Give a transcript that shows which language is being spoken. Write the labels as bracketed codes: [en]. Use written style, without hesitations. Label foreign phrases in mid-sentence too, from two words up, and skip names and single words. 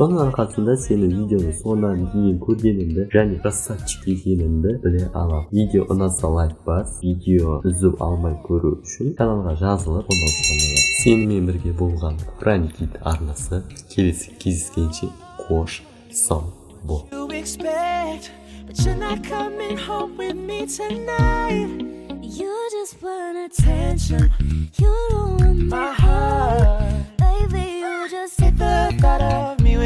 [kk] Соның арқасында сенің видеоны соңынан дейін көргенімді және красавчик екенімді біле алам. Видео ұнаса лайк бас, видео үзіп алмай көру үшін каналға жазылып қосылыңыз. Сенімен бірге болған Проникит арнасы. Келесі кездескенше қош сау бол. [en] You just want attention, you don't want my heart. Baby, you just hit the gutter.